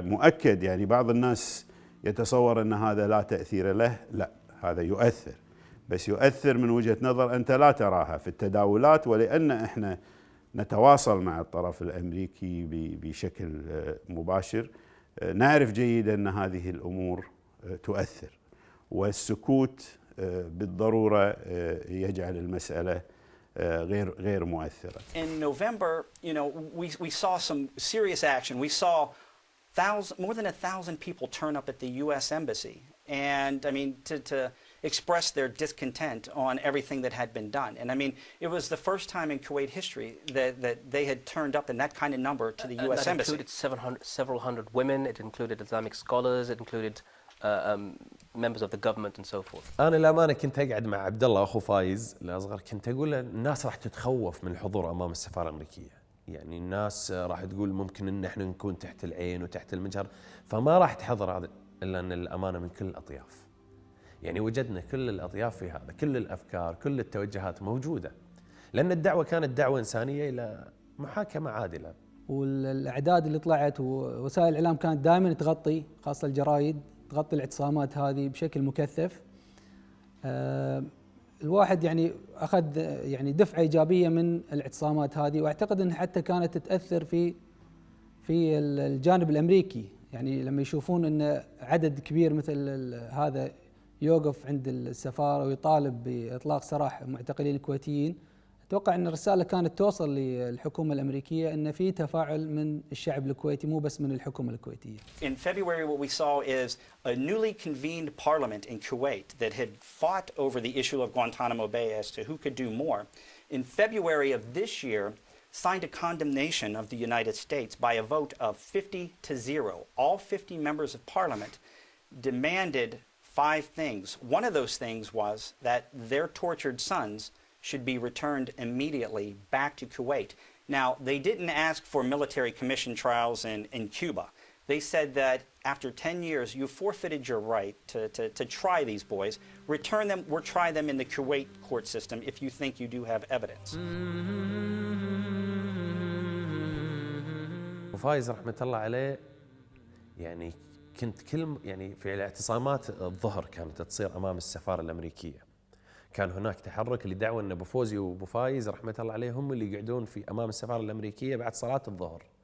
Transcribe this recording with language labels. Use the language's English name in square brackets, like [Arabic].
[Arabic] مؤكد يعني بعض الناس يتصور أن هذا لا تأثير له، لا، هذا يؤثر، بس يؤثر من وجهة نظر أنت لا تراها في التداولات، ولأن إحنا نتواصل مع الطرف الأمريكي بشكل مباشر نعرف جيدا أن هذه الأمور تؤثر، والسكوت بالضرورة يجعل المسألة غير مؤثرة. [English] In November, we saw some serious action. We saw more than 1,000 people turn up at the U.S. Embassy, and I mean to express their discontent on everything that had been done. And I mean, it was the first time in Kuwait history that they had turned up in that kind of number to the U.S. Embassy. It included several hundred women. It included Islamic scholars. It included members of the government and so forth. [Arabic] أنا للأمانة كنت أقعد مع عبد الله أخو فايز الأصغر، كنت أقول له الناس راح تتخوف من الحضور أمام السفارة الأمريكية، يعني الناس راح تقول ممكن إن إحنا نكون تحت العين وتحت المجهر، فما راح تحضر هذا إلا أن الأمانة من كل الأطياف. يعني وجدنا كل الأطياف في هذا، كل الأفكار، كل التوجهات موجودة، لأن الدعوة كانت دعوة إنسانية إلى محاكمة عادلة. والأعداد اللي طلعت ووسائل الإعلام كانت دائما تغطي، خاصة الجرايد، تغطي الاعتصامات هذه بشكل مكثف. الواحد يعني أخذ يعني دفعة إيجابية من الاعتصامات هذه، وأعتقد أن حتى كانت تأثر في الجانب الأمريكي، يعني لما يشوفون أن عدد كبير مثل هذا يوقف عند السفارة ويطالب بإطلاق سراح معتقلين الكويتيين، أتوقع أن الرسالة كانت توصل للحكومة الأمريكية أن في تفاعل من الشعب الكويتي مو بس من الحكومة الكويتية. [English] In February what we saw is a newly convened parliament in Kuwait that had fought over the issue of Guantanamo Bay as to who could do more. In February of this year signed a condemnation of the United States by a vote of 50-0. All 50 members of parliament demanded 5 things. One of those things was that their tortured sons should be returned immediately back to Kuwait. Now, they didn't ask for military commission trials in Cuba. They said that after 10 years, you forfeited your right to try these boys. Return them or try them in the Kuwait court system if you think you do have evidence. [Arabic] وفايز رحمة الله عليه يعني كنت يعني في الاعتصامات الظهر كانت تصير أمام السفارة الأمريكية. كان هناك تحرك لدعوى أن أبو فوزي وأبو فايز رحمة الله عليهم اللي يقعدون في أمام السفارة الأمريكية بعد صلاة الظهر.